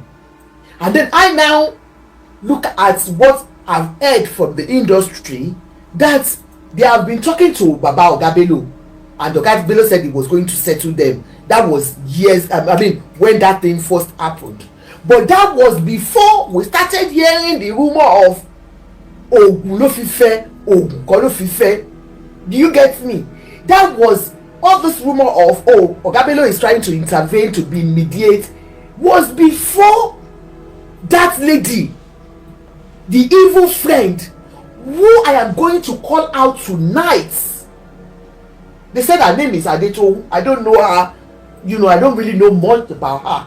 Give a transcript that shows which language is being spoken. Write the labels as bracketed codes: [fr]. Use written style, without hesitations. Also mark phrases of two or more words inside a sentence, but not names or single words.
[en] And then I now look at what I've heard from the industry, that they have been talking to Baba Oga Bello, and Oga Bello said he was going to settle them. That was years, when that thing first happened. But that was before we started hearing the rumor of [yo] Ogun no fife, Ogun ko no fife. [en] Do you get me? That was all this rumor of, Oga Bello is trying to intervene to be mediate, was before that lady, the evil friend, who I am going to call out tonight. They said her name is Adeto. I don't know her. I don't really know much about her.